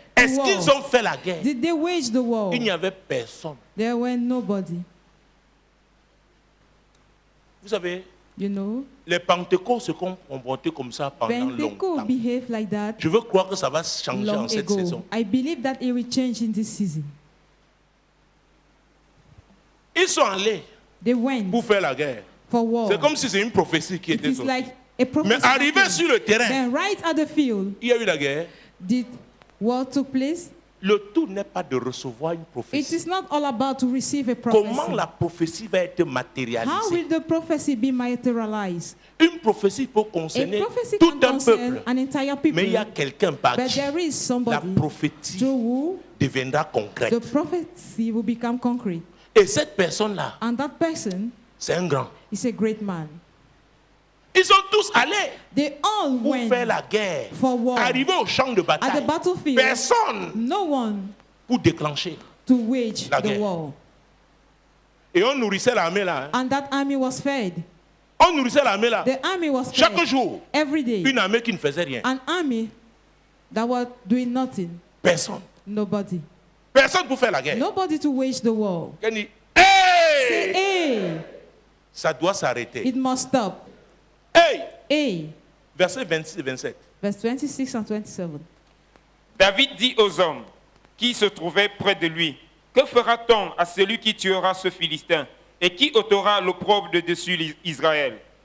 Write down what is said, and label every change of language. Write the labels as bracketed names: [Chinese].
[French] Est-ce qu'ils ont fait la guerre? [English] Did they wage the war? [French] Il n'y avait personne. [English] There were nobody. [French] Vous savez, [English] you know, [French] les Pentecôtes se comportaient comme ça pendant longtemps. [English] Behave like that. [French] Je veux croire que ça va changer en cette saison. [English] I believe that it will change in this season. [French] Ils sont allés pour faire la guerre. C'est comme si c'est une prophétie qui était sortie. [English] Like [French] mais arrivé sur le terrain, [English] then right at the field, [French] il y a eu la guerre. [English] Did war took place? [French] Le tout n'est pas de recevoir une prophétie. [English] It is not all about to receive a prophecy. [French] Comment la prophétie va être matérialisée? [English] How will the prophecy be materialized? [French] Une prophétie peut concerner tout un peuple. [English] An entire people. [French] Mais il y a quelqu'un par [English] But [French] qui [English] there is somebody [French] la prophétie deviendra concrète. [English] The prophecy will become concrete. [French] Et cette personne-là, [English] and that person, [French] c'est un grand. [English] Is a great man. [French] Ils sont tous allés [English] They all [French] pour [English] went [French] faire la guerre. [English] For war. [French] Arrivé au champ de bataille, [English] at the battlefield, [French] personne [English] no one [French] pour déclencher [English] to wage [French] la [English] the [French] guerre. [English] war. [French] Et on nourrissait l'armée là. [English] And that army was fed. [French] On nourrissait l'armée là. [English] The army was [French] chaque [English] fed [French] jour. [English] Every day. [French] Une armée qui ne faisait rien. [English] An army that was doing nothing. [French] Personne. [English] Nobody. [French] Personne pour faire la guerre. [English] Nobody to wage the war. Hey! Say, hey! [French] Ça doit s'arrêter. [English] It must stop. Hey! Hey! [French] Versets 26 et 27. [English] Verse 26 and 27. [French] David dit aux hommes qui se trouvaient près de lui, que fera-t-on à celui qui tuera ce Philistin et qui ôtera l'opprobre de dessus Israël?